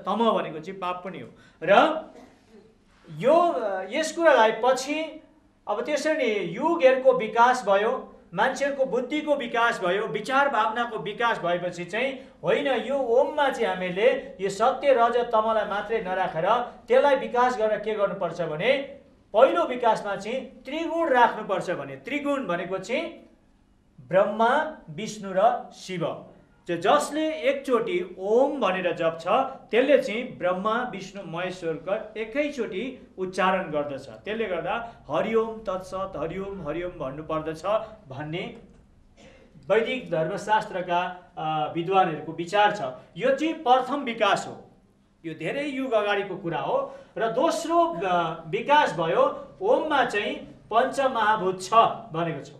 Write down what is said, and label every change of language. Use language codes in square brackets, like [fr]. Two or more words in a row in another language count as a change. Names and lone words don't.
[ne] तम भनेको चाहिँ पाप पनि हो र यो यस कुरालाई पछि अब त्यसरी नै युगहरूको विकास भयो, मान्छेहरूको बुद्धिको विकास भयो, विचार भावनाको विकास भएपछि चाहिँ होइन यो ओममा चाहिँ हामीले यो सत्य, रज, तमलाई मात्रै नराखेर त्यसलाई विकास गरेर के गर्नुपर्छ भने पहिलो विकासमा चाहिँ त्रिगुण राख्नुपर्छ भने त्रिगुण भनेको चाहिँ ब्रह्मा, विष्णु र शिव। जसले एकचोटि ओम भनेर जप्छ त्यसले चाहिँ ब्रह्मा, विष्णु, महेश्वरको एकैचोटि उच्चारण गर्दछ। त्यसले गर्दा [sa] हरिओम तत्सत, हरिओम हरिओम [ne] भन्नुपर्दछ भन्ने वैदिक धर्मशास्त्रका विद्वानहरूको विचार छ। यो चाहिँ प्रथम विकास हो, यो धेरै युग अगाडिको कुरा हो। र दोस्रो विकास भयो ओममा चाहिँ पञ्चमहाभूत छ भनेको छ।